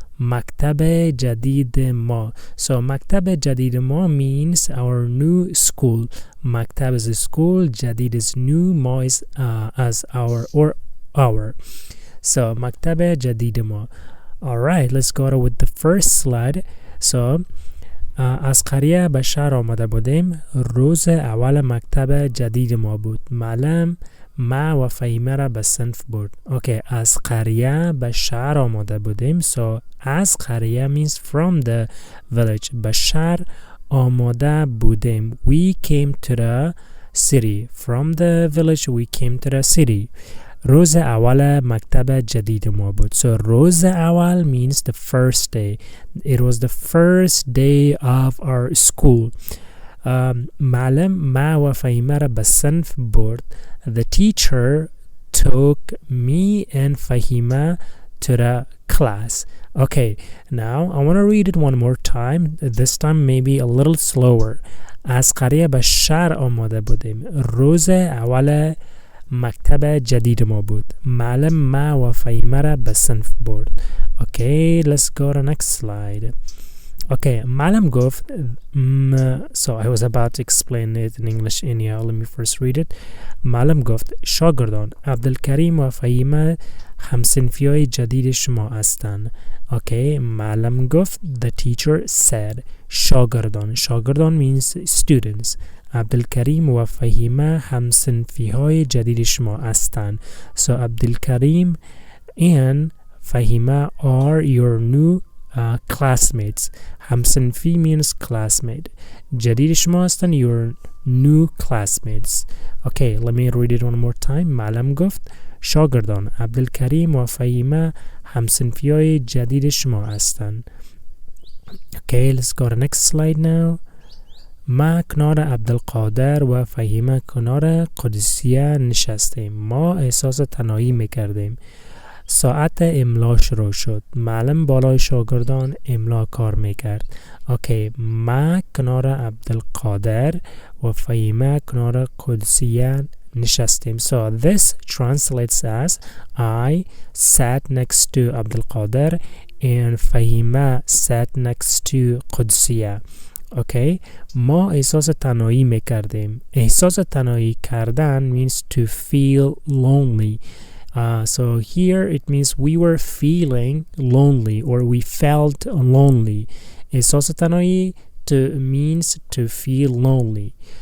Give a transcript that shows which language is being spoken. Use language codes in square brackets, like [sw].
[en] Maktab Jadid Ma. So Maktab Jadid Ma means our new school. Maktab is a school, Jadid is new, Ma is as our or our. So Maktab Jadid Ma. Alright, let's go with the first slide. [fa] So از قریه به شهر آمده بودیم. روز اول مکتب جدید ما بود. معلم ما و فهیمه را به صنف برد. اوکی، از قریه به شهر آمده بودیم. [en] So [fa] از قریه [en] means from the village. [fa] به شهر آمده بودیم. [en] We came to the city. From the village we came to the city. [fa] روز اول مکتب جدید ما بود. [en] So [fa] روز اول [en] means the first day. It was the first day of our school. [fa] معلم ما و فهیمه را به صنف برد. [en] The teacher took me and Fahima to the class. Okay, now I want to read it one more time. This time maybe a little slower. [fa] از قریه به شهر آمده بودیم. روز اول مکتب جدید ما بود. معلم ما و فهیمه را به صنف برد. [en] Okay, let's go to next slide. Okay, [fa] معلم گفت [en] so I was about to explain it in English in here. Let me first read it. [fa] معلم گفت شاگردان عبدالکریم و فهیمه همصنفیای جدید شما هستند. [en] Okay, [fa] معلم گفت, [en] the teacher said, [fa] شاگردان [en] means students. [fa] عبدالکریم و فهیمه همصنفی های جدید شما هستند. [en] So Abdulkarim and Fahima are your new classmates. [fa] همصنفی [en] means classmate. [fa] جدید شما هستند, [en] your new classmates. Okay, let me read it one more time. [fa] معلم گفت شاگردان عبدالکریم و فهیمه همصنفی های جدید شما هستند. [en] Okay, let's go to the next slide now. [fa] ما کنار عبدالقادر و فهیمه کنار قدسیه نشستیم. ما احساس تنهایی میکردیم. ساعت املا شروع شد. معلم بالای شاگردان املا کار میکرد. اوکی، ما کنار عبدالقادر و فهیمه کنار قدسیه نشستیم. [en] So this translates as I sat next to Abdulqadir and Fahima sat next to Qudsiya. [fa] Okay, ما احساس تنهایی میکردیم. احساس تنهایی کردن [en] means to feel lonely. So here it means we were feeling lonely or we felt lonely. [fa] احساس تنهایی [en] means to feel lonely.